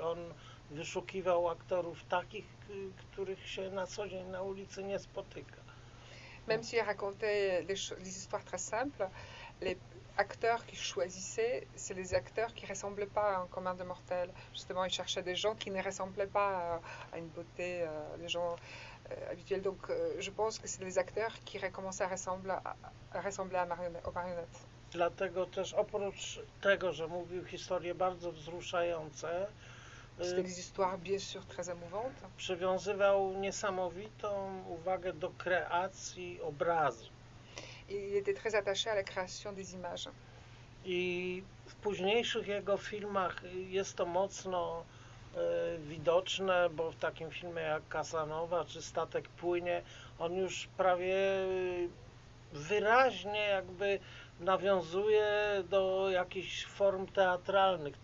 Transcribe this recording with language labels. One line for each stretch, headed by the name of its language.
Polish: On wyszukiwał aktorów takich, których się na co dzień na ulicy nie spotyka.
French: Même si il racontait les histoires très simples, les acteurs qu'il choisissait, c'est les acteurs qui ressemblaient pas à un commun de mortel. Justement, il cherchait des gens qui ne ressemblaient pas à une beauté, les gens habituels. Donc, je pense que c'est les acteurs qui recommençaient à ressembler aux marionnettes.
Polish: Dlatego też oprócz tego, że mówił historie bardzo wzruszające,
French: c'était des histoires bien sûr très émouvantes.
Polish: Przywiązywał niesamowitą uwagę do kreacji obrazu.
French: Il était très attaché à la création des images.
Polish: I w późniejszych jego filmach jest to mocno widoczne, bo w takim filmie jak Casanova czy Statek płynie, on już prawie wyraźnie jakby nawiązuje do jakichś form teatralnych.